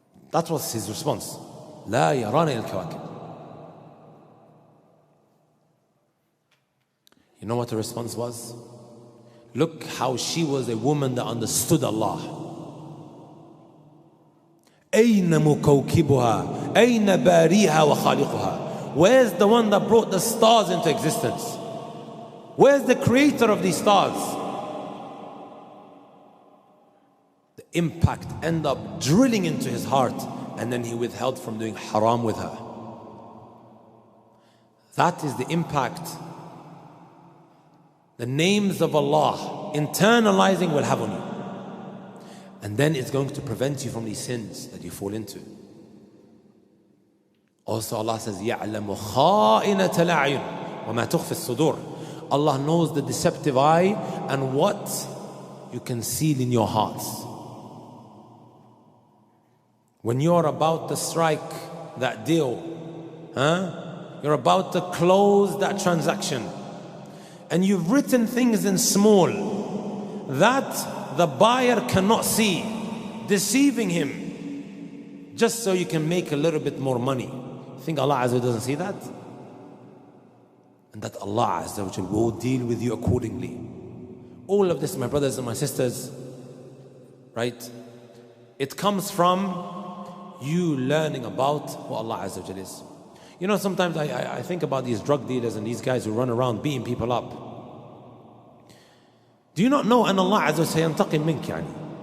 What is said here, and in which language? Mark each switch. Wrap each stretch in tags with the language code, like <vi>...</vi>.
<en>That was his response.</en> <ar>La yarana ila al-kawakib.</ar> <en>You know what the response was? Look how she was a woman that understood Allah.</en> <ar>أين مكوكبها أين باريها وخالقها.</ar> <en>Where's the one that brought the stars into existence? Where's the creator of these stars? The impact ended up drilling into his heart, and then he withheld from doing haram with her. That is the impact the names of Allah internalizing will have on you. And then it's going to prevent you from these sins that you fall into. Also Allah says,</en> <ar>يَعْلَمُ خَائِنَةَ الْأَعْيُنِ وَمَا تُخْفِي الصُّدُورِ.</ar> <en>Allah knows the deceptive eye and what you conceal in your hearts. When you're about to strike that deal, you're about to close that transaction, and you've written things in small that the buyer cannot see, deceiving him just so you can make a little bit more money. You think Allah Azza wa Jalla doesn't see that? And that Allah Azza wa Jalla will deal with you accordingly. All of this, my brothers and my sisters, right? It comes from you learning about what Allah Azza wa Jalla is. You know, sometimes I think about these drug dealers and these guys who run around beating people up. Do you not know</en> <ar>أن Allah عز وجل سينتقم منك يعني?</ar>